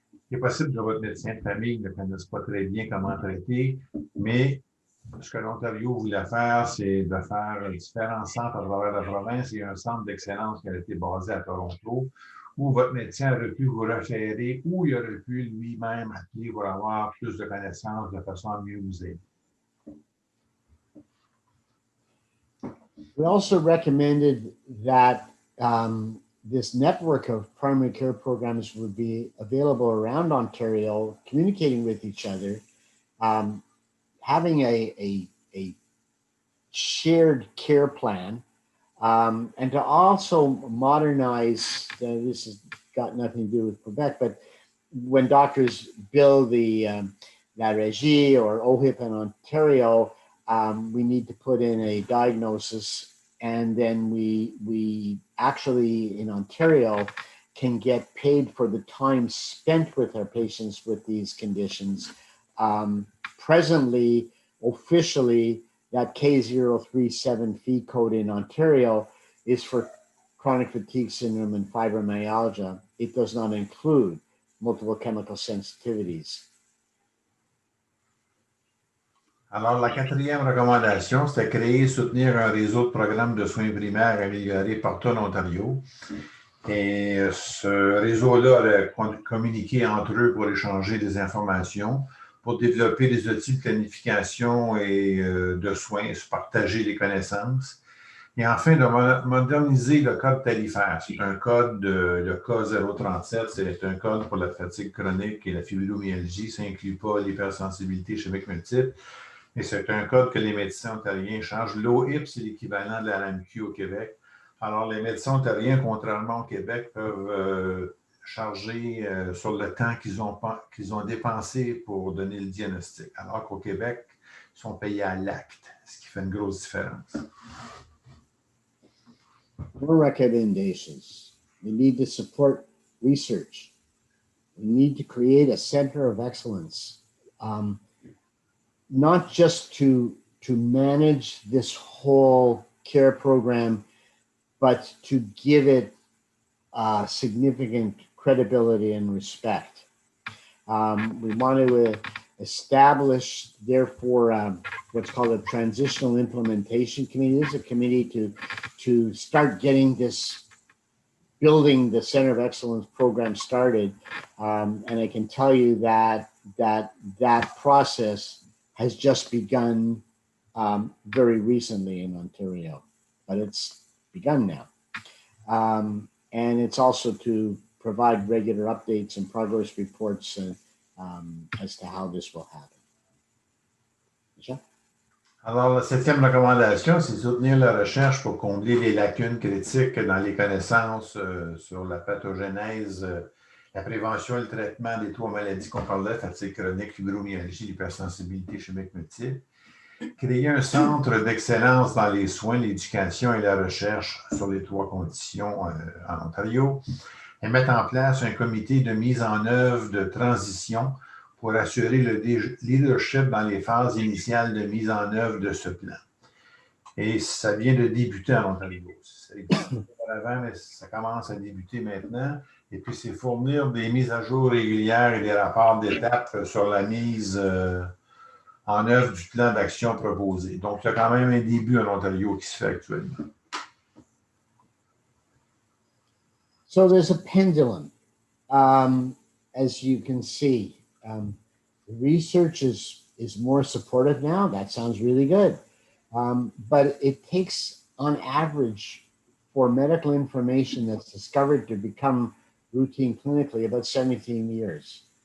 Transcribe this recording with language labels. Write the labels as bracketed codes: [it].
[fr] Il est possible que votre médecin de famille ne connaisse pas très bien comment traiter, mais ce que l'Ontario voulait faire, c'est de faire différents centres à travers la province. Il y a un centre d'excellence qui a été basé à Toronto, où votre médecin aurait pu vous référer, ou il aurait pu lui-même appeler pour avoir plus de connaissances de façon à mieux vous aider. [en] We also recommended that this network of primary care programs would be available around Ontario, communicating with each other, having a shared care plan, and to also modernize, this has got nothing to do with Quebec, but when doctors bill the La Régie or OHIP in Ontario, we need to put in a diagnosis, and then we actually in Ontario can get paid for the time spent with our patients with these conditions. Presently, officially, that K037 fee code in Ontario is for chronic fatigue syndrome and fibromyalgia. It does not include multiple chemical sensitivities. [fr] Alors, la quatrième recommandation, c'était créer et soutenir un réseau de programmes de soins primaires améliorés partout en Ontario. Et ce réseau-là aurait communiqué entre eux pour échanger des informations, pour développer des outils de planification et de soins, se partager les connaissances. Et enfin, de moderniser le code tarifaire. C'est un code, le K037, c'est un code pour la fatigue chronique et la fibromyalgie. Ça n'inclut pas l'hypersensibilité chimique multiple. Et c'est un code que les médecins ontariens changent. L'OHIP, c'est l'équivalent de la RAMQ au Québec. Alors, les médecins ontariens, contrairement au Québec, peuvent charger sur le temps qu'ils ont dépensé pour donner le diagnostic. Alors qu'au Québec, ils sont payés à l'acte, ce qui fait une grosse différence. [en] More recommendations. We need to support research. We need to create a center of excellence. Not just to manage this whole care program, but to give it significant credibility and respect. We want to establish, therefore, what's called a transitional implementation committee. This is a committee to start getting this, building the Center of Excellence program started. And I can tell you that process has just begun very recently in Ontario, but it's begun now. And it's also to provide regular updates and progress reports as to how this will happen. Michel? [fr] Alors, la 7e recommandation, c'est soutenir la recherche pour combler les lacunes critiques dans les connaissances sur la pathogénèse, la prévention et le traitement des 3 maladies qu'on parlait, fatigue chronique, fibromyalgie, hypersensibilités, chimiques multiples. Créer un centre d'excellence dans les soins, l'éducation et la recherche sur les 3 conditions en Ontario. Et mettre en place un comité de mise en œuvre de transition pour assurer le leadership dans les phases initiales de mise en œuvre de ce plan. Et ça vient de débuter en Ontario. Ça existait avant, mais ça commence à débuter maintenant. Et puis, c'est fournir des mises à jour régulières et des rapports d'étape sur la mise en œuvre du plan d'action proposé. Donc, il y a quand même un début en Ontario qui se fait actuellement. [en] So there's a pendulum, as you can see. Research is more supportive now. That sounds really good. But it takes, on average, for medical information that's discovered to become routine clinically, about 17 years.